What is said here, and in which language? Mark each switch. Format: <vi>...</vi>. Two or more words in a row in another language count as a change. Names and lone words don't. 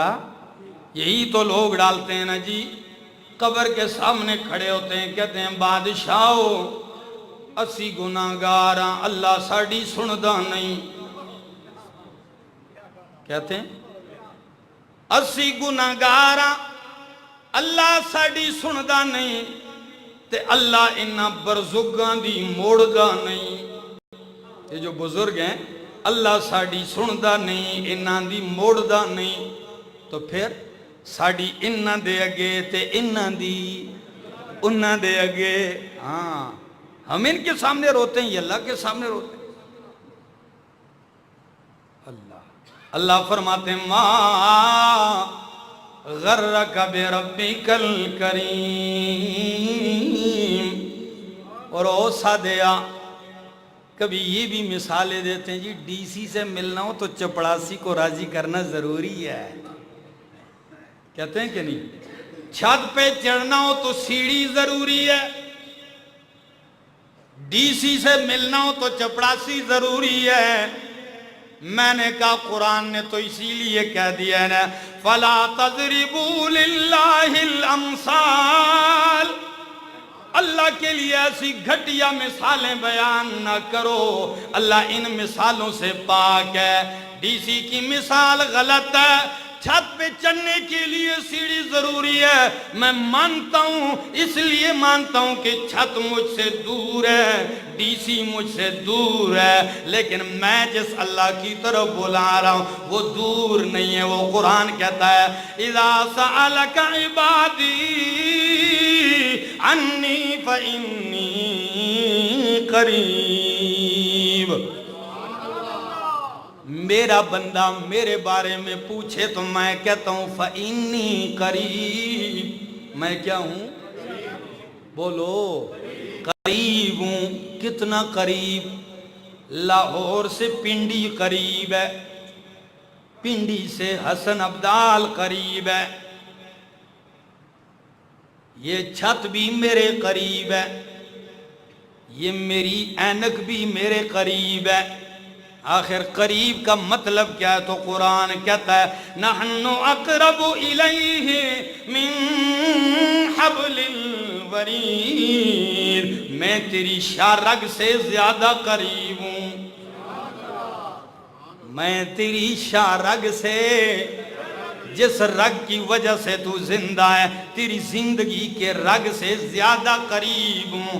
<ur>یہی تو لوگ ڈالتے ہیں نا جی۔ قبر کے سامنے کھڑے ہوتے ہیں، کہتے ہیں</ur> <pa>بادشاہو اسی گناہگار ہاں، اللہ ساڑی سندا نہیں.</pa> <ur>کہتے ہیں</ur> <pa>اسی گناہگار ہاں، اللہ ساڑی سندا نہیں، تے اللہ انہاں برزگاں دی موڑدا نہیں.</pa> <ur>یہ جو بزرگ ہیں</ur> <pa>اللہ ساڑی سندا نہیں، انہاں دی موڑدا نہیں، تو پھر ساڑی انہاں دے اگے تے انہاں دی انہاں دے اگے.</pa> <ur>ہاں ہم ان کے سامنے روتے ہیں، یہ اللہ کے سامنے روتے ہیں. اللہ فرماتے ہیں</ur> <ar>ما غرک بربک الکریم.</ar> <ur>اور</ur> <pa>او سادیا</pa> <ur>کبھی یہ بھی مثالیں دیتے ہیں جی ڈی سی سے ملنا ہو تو چپڑاسی کو راضی کرنا ضروری ہے. کہتے ہیں کہ نہیں؟ چھت پہ چڑھنا ہو تو سیڑھی ضروری ہے، ڈی سی سے ملنا ہو تو چپڑاسی ضروری ہے. میں نے کہا قرآن نے تو اسی لیے کہہ دیا نا</ur> <ar>فَلَا تَضْرِبُوا لِلَّهِ الْأَمْثَالِ.</ar> <ur>اللہ کے لیے ایسی گھٹیا مثالیں بیان نہ کرو، اللہ ان مثالوں سے پاک ہے. ڈی سی کی مثال غلط ہے، چھت پہ چڑھنے کے لیے سیڑھی ضروری ہے. میں مانتا ہوں، اس لیے مانتا ہوں کہ چھت مجھ سے دور ہے، ڈی سی مجھ سے دور ہے، لیکن میں جس اللہ کی طرف بلا رہا ہوں وہ دور نہیں ہے. وہ قرآن کہتا ہے</ur> <ar>اِذَا سَأَلَكَ عِبَادِي عَنِّي فَإِنِّي قَرِيبٌ.</ar> <ur>میرا بندہ میرے بارے میں پوچھے تو میں کہتا ہوں</ur> <ar>فَإِنِّي قریب.</ar> <ur>میں کیا ہوں؟ بولو قریب ہوں. کتنا قریب؟ لاہور سے پنڈی قریب ہے، پنڈی سے حسن عبدال قریب ہے. یہ چھت بھی میرے قریب ہے، یہ میری اینک بھی میرے قریب ہے. آخر قریب کا مطلب کیا ہے؟ تو قرآن کہتا ہے</ur> <ar>نحن اقرب الیہ من حبل الورید.</ar> <ur>میں تیری شارگ سے زیادہ قریب ہوں، میں تیری شارگ سے، جس رگ کی وجہ سے تو زندہ ہے، تیری زندگی کے رگ سے زیادہ قریب ہوں.</ur>